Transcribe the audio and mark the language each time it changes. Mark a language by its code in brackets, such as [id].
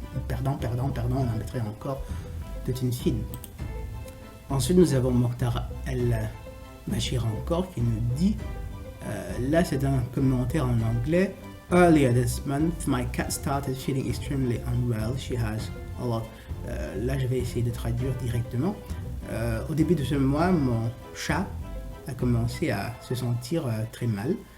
[fr] perdant, on en mettrait encore toute une file. Ensuite, nous avons Mokhtar El-Bashir encore qui nous dit, là c'est un commentaire en anglais. [en] Earlier this month, my cat started feeling extremely unwell. She has a lot. [fr] Là, je vais essayer de traduire directement. Au début de ce mois, mon chat a commencé à se sentir très mal.